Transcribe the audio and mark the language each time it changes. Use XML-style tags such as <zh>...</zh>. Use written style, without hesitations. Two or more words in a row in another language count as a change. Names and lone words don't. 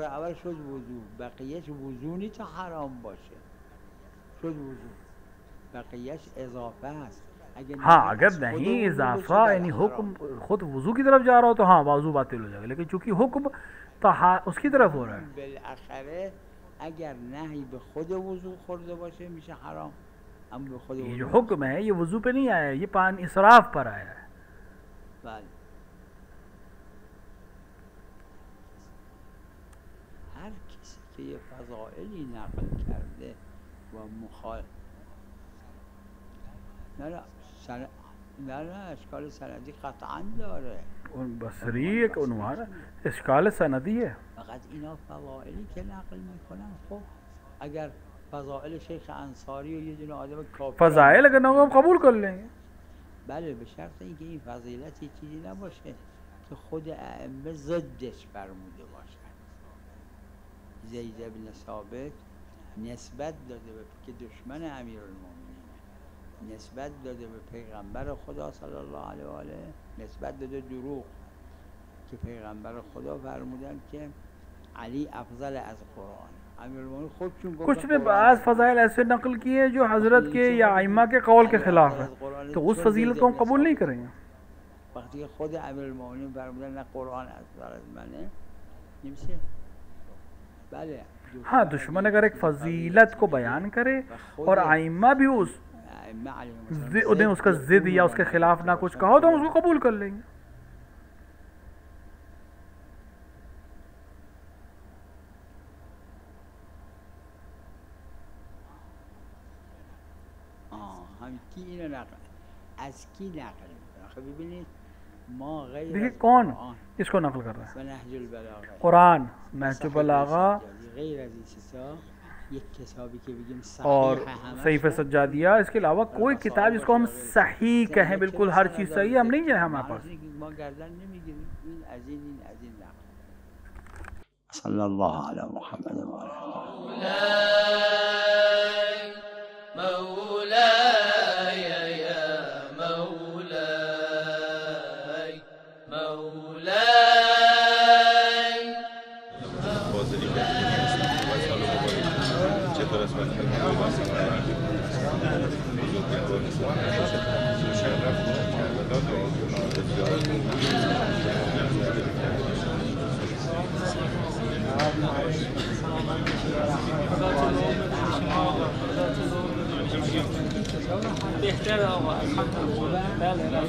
<ur>ہاں، اگر نہیں اضافہ یعنی حکم خود وضو کی طرف جا رہا ہو تو ہاں وضو باطل ہو جائے گا، لیکن چونکہ حکم اس کی طرف ہو رہا ہے. اگر نہیں</ur> <fa>به خود وضو خورده باشه میشه حرام. اما به خود</fa> <ur>یہ جو حکم ہے یہ وضو پہ نہیں آیا ہے، یہ پانی اسراف پر آیا ہے.</ur> <fa>بله هر کسی که یه فضائلی نقل کرده و مخالف نه اشکال سندی قطعا داره.</fa> <ur>ان بصری ایک عنوان اشکال سندی ہے.</ur> <fa>فقط اینا فضائلی که نقل میکنن خب اگر فضائل شیخ انصاری و یه دونه آدم کافر</fa> <ur>فضائل اگر نہ ہو ہم قبول کر لیں گے.</ur> <fa>بله به شرط اینکه این فضیلت چیزی نباشه که خود ائمه ضدش فرموده باشن. زید بن ثابت نسبت داده به که دشمن امیرالمومنین، نسبت داده به پیغمبر خدا</fa> <ar>صلی الله علیه و آله،</ar> <fa>نسبت داده دروغ که پیغمبر خدا فرمودن که علی افضل از قرآن. امیرالمومنین خودشون</fa> <ur>کچھ نے بعض فضائل ایسے نقل کیے جو حضرت کے یا ائمہ کے قول کے خلاف ہے، تو اس فضیلت کو ہم قبول نہیں کریں گے.</ur> <fa>وقتی که خود امیرالمومنین فرمودن نه قرآن افضل از منه نمیشه. بله</fa> <ur>ہاں دشمن اگر ایک فضیلت کو بیان کرے اور ائمہ بھی انہیں اس کا ضد یا اس کے خلاف نہ کچھ کہو تو ہم اس کو قبول کر لیں گے. ہم کی</ur> <fa>اینو نقل از کی نقل میکنه؟ آخه ببینید ما غیر</fa> <ur>देखिए</ur> <fa>از</fa> <ur>कौन</ur> <fa>قرآن</fa> <ur>اس کو نقل کر رہا ہے?</ur> <fa>و नهج البلاغه</fa> <ur>قرآن، نہج بلاغہ</ur> <fa>غیر از این چیزا یک کتابی که بگیم</fa> <ur>और</ur> <fa>صحیح همش</fa> <ur>صحیفہ سجادیہ، اس کے علاوہ کوئی کتاب جس کو ہم صحیح کہیں، بالکل ہر چیز صحیح ہے، ہم نہیں ہے ہمارے پاس.</ur> <fa>ما گردن نمیگیریم این از این نقل.</fa> <ar>صلی الله علی محمد و آله. مولاي يا مولاي مولاي</ar> <fa>حاضری کردیم و سال مبارک چطور است وقت بزرگواران اسلام مشرف بهتر آقا الحمدلله. بله</fa>